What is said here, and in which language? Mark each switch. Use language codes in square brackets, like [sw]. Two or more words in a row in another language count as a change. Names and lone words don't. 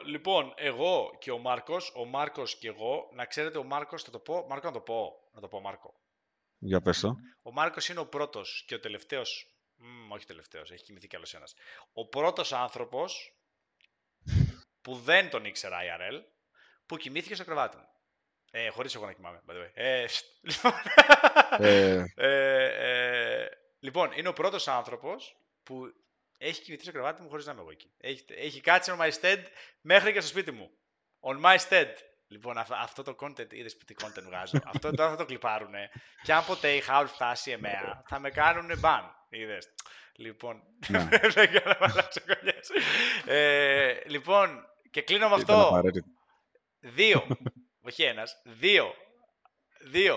[el] Λοιπόν, εγώ και ο Μάρκος και εγώ, να ξέρετε ο Μάρκος, θα το πω, Μάρκο να το πω Μάρκο. Για πες το. Ο Μάρκος είναι ο πρώτος και ο τελευταίος, όχι τελευταίος, έχει κοιμηθεί κι άλλος ένας, ο πρώτος άνθρωπος που δεν τον ήξερα IRL, που κοιμήθηκε στο κρεβάτι μου. Χωρίς εγώ να κοιμάμαι, [en] by the way. [el] Λοιπόν, είναι ο πρώτος άνθρωπος που έχει κοιμηθεί στο κρεβάτι μου χωρίς να είμαι εγώ εκεί. Έχει κάτσει [en] on my stead [el] μέχρι και στο σπίτι μου. [en] On my stead. [el] Λοιπόν, αυτό το content, είδες τι content βγάζω. Αυτό τώρα θα το κλιπάρουνε. Και αν ποτέ η Howl φτάσει εμένα, θα με κάνουνε ban. Είδες. Λοιπόν, δεν κάνω μαλαξοκολλιές. Λοιπόν, και κλείνω με αυτό. 2. Όχι ένας. 2.